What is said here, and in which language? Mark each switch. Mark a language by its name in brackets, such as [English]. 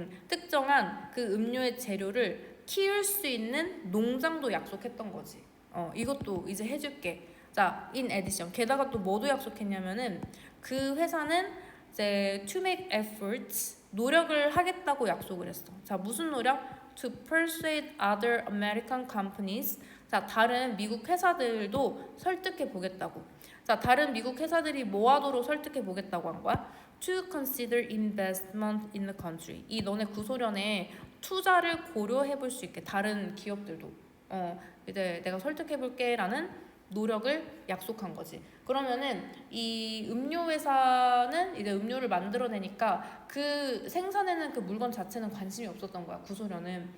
[Korean] 특정한 그 음료의 재료를 키울 수 있는 농장도 약속했던 거지. 이것도 이제 해줄게. 자, [English] in addition [Korean] 게다가 또 뭐도 약속했냐면은 그 회사는 이제 [English] to make efforts [Korean] 노력을 하겠다고 약속을 했어. 자, 무슨 노력? [English] To persuade other American companies. [Korean] 자, 다른 미국 회사들도 설득해 보겠다고. 자, 다른 미국 회사들이 뭐 하도록 설득해 보겠다고 한 거야? [English] to consider investment in the country. [Korean] 이 너네 구소련에 투자를 고려해 볼 수 있게 다른 기업들도 이제 내가 설득해 볼게라는 노력을 약속한 거지. 그러면은 이 음료 회사는 이제 음료를 만들어내니까 그 생산해낸 그 물건 자체는 관심이 없었던 거야, 구소련은.